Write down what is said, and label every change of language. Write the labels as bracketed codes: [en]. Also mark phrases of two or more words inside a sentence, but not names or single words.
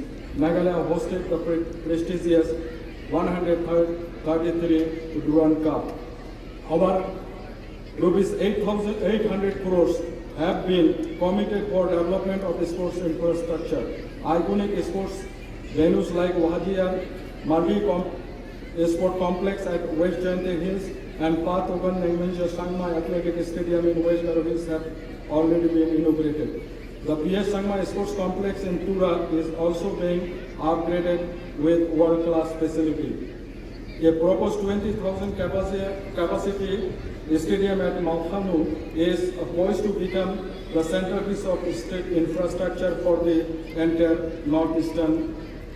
[en] Meghalaya hosted the prestigious 133 Duran Cup. Our rupees 8,800 crores have been committed for development of the sports infrastructure. Iconic sports venues like Wahadiyar, Mardi Sport Complex at West Jaintia Hills and Path Ogan Nangmenja Sangma Athletic Stadium in West Garo Hills have already been inaugurated. The PS Sangma Sports Complex in Tura is also being upgraded with world-class facility. A proposed 20,000 capacity stadium at Maukhanu is poised to become the centerpiece of state infrastructure for the entire northeastern region.